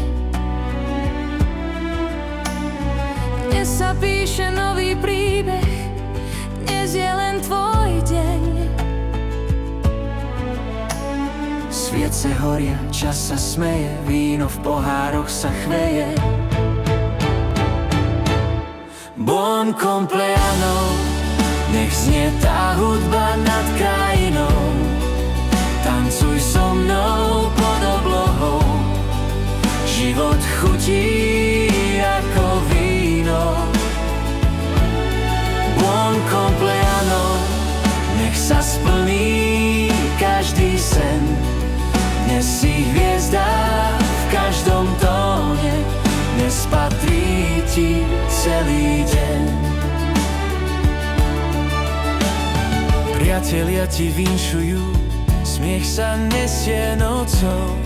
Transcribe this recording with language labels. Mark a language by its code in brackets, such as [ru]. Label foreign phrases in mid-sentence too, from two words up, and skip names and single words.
[sk] Dnes sa píše nový príbeh, dnes je len tvoj deň. Sviece horia, čas sa smeje, víno v pohároch sa chveje. [it] Buon compleanno, [sk] nech znie tá hudba nad krajinou. Tancuj so mnou pod oblohou, život chutí ako víno. [it] Buon compleanno, [sk] nech sa splní každý sen. Dnes si hviezda v každom tóne, dnes patrí ti celý deň. Priatelia ti vinšujú, smiech sa nesie nocou.